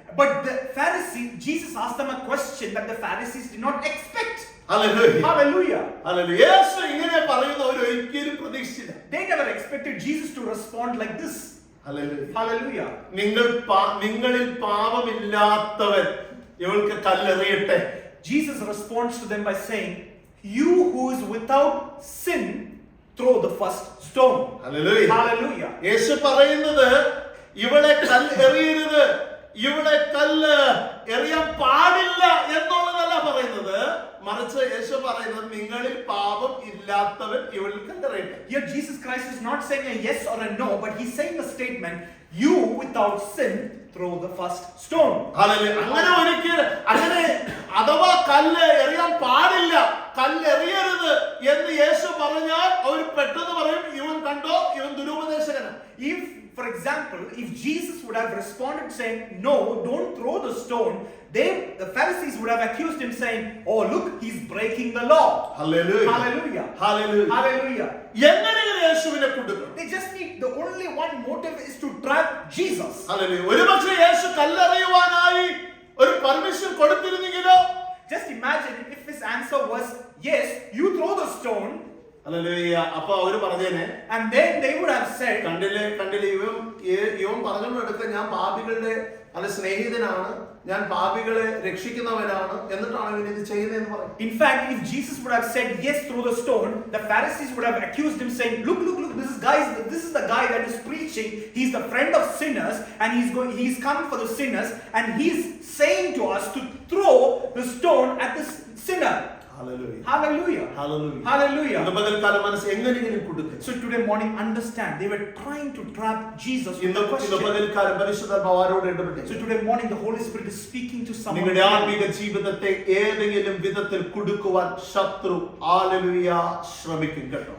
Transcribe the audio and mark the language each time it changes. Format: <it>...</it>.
<en>But the Pharisee, Jesus asked them a question that the Pharisees did not expect.</en> <ml>Hallelujah.</ml> <en>Hallelujah.</en> <ml>Hallelujah. യേശു ഇങ്ങനെ പറയുന്നവർ ഒരിക്കലും പ്രതീക്ഷിച്ചില്ല.</ml> <en>They never expected Jesus to respond like this.</en> <ml>Hallelujah.</ml> <en>Hallelujah.</en> <ml>നിങ്ങളിൽ പാപമില്ലാത്തവൻ ഇവൾക്ക് കല്ലെറിയട്ടെ.</ml> <en>Jesus responds to them by saying, you who is without sin, throw the first stone.</en> <ml>Hallelujah.</ml> <en>Hallelujah.</en> <ml>യേശു പറയുന്നത് ഇവളെ കല്ല് എറിയരുത്, ഇവളെ കല്ല് എറിയാൻ പാടില്ല എന്നുള്ളതല്ല പറയുന്നത്, മറിച്ച് യേശു പറയുന്നത് നിങ്ങളിൽ പാപം ഇല്ലാത്തവൻ ഇവളിൽ കല്ലെറിയട്ടെ.</ml> <en>Here Jesus Christ is not saying a yes or a no, but he's saying a statement, you without sin, throw the first stone.</en> <ml>Hallelujah. അങ്ങനെ അഥവാ കല്ല് എറിയാൻ പാടില്ല, കല്ല് എറിയരുത് എന്ന് യേശു പറഞ്ഞാൽ അവർ പെട്ടെന്ന് പറയും, ഇവൻ കണ്ടോ, ഇവൻ ദുരുപദേശകനാണ്.</ml> <en>If, for example, if Jesus would have responded saying, no, don't throw the stone, the Pharisees would have accused him saying, oh, look, he's breaking the law.</en> <ml>Hallelujah.</ml> <en>Hallelujah.</en> <ml>Hallelujah.</ml> <en>Hallelujah.</en> <ml>എങ്ങനെയാണ് യേശുവിനെ കൊടുക്കണം?</ml> <en>They just need, the only one motive is to trap Jesus.</en> <ml>Hallelujah. ഒരുപക്ഷേ യേശു കല്ലെറിയുവാനായി ഒരു permission കൊടുത്തിരുന്നെങ്കിലോ?</ml> <en>Just imagine if his answer was, yes, you throw the stone,</en> <ml>hallelujah. അപ്പൊ അവര് പറഞ്ഞേനെ,</ml> <en>and then they would have said,</en> <ml>കണ്ടില്ലേ ഇവൻ പറഞ്ഞെടുക്ക, ഞാൻ പാപികളുടെ സ്നേഹിതനാണ്, ഞാൻ പാപികളെ രക്ഷിക്കുന്നവനാണ്, എന്നിട്ടാണ് ഇവൻ ഇത് ചെയ്യുന്നതെന്ന് പറയും.</ml> <en>in fact, if Jesus would have said yes through the stone, the Pharisees would have accused him saying, look, this is the guy that is preaching, he's the friend of sinners, and he's come for the sinners, and he's saying to us to throw the stone at the sinner. Hallelujah. Hallelujah. Hallelujah. Hallelujah.</en> <ml>ഇന്ന് പകൽക്കാലം മനസ്സ് എങ്ങനെയെങ്കിലും കൊടുക്കുക.</ml> <en>So today morning, understand, they were trying to trap Jesus with</en> <ml>ഇന്ന്</ml> <en>a question.</en> <ml>പകൽക്കാലം പരിശുദ്ധാത്മാവ് ആരോട് ഇടപെട്ടു?</ml> <en>So today morning, the Holy Spirit is speaking to someone.</en> <ml>നിങ്ങളുടെ ആത്മീക ജീവിതത്തെ ഏതെങ്കിലും വിധത്തിൽ കുടുക്കുവാൻ ശത്രു ഹല്ലേലൂയ ശ്രമിക്കും കേട്ടോ.</ml>